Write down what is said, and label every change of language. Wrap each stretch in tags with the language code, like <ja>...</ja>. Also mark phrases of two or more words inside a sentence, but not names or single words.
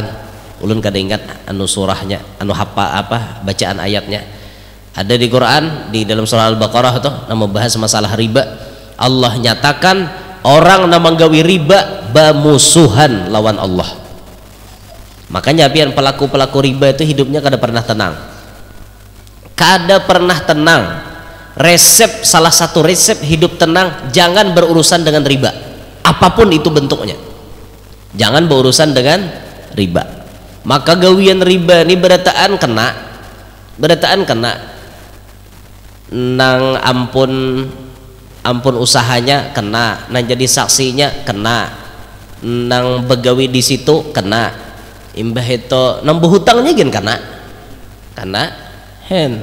<bjn>Ulun kada ingat anu surahnya, anu apa bacaan ayatnya.</bjn> <id>Ada di Quran di dalam surah Al-Baqarah itu nama bahas masalah riba.</id> <bjn>Allah nyatakan orang nang menggawi riba bermusuhan lawan Allah. Makanya pian pelaku-pelaku riba itu hidupnya kada pernah tenang. Kada pernah tenang.</bjn> <id>Resep, salah satu resep hidup tenang, jangan berurusan dengan riba apapun itu bentuknya, jangan berurusan dengan riba.</id> <bjn>Maka gawian riba ini berataan kena nang ampun usahanya kena, nang jadi saksinya kena, nang begawi di situ kena, imbah itu nang berhutangnya gen kena hen.</bjn>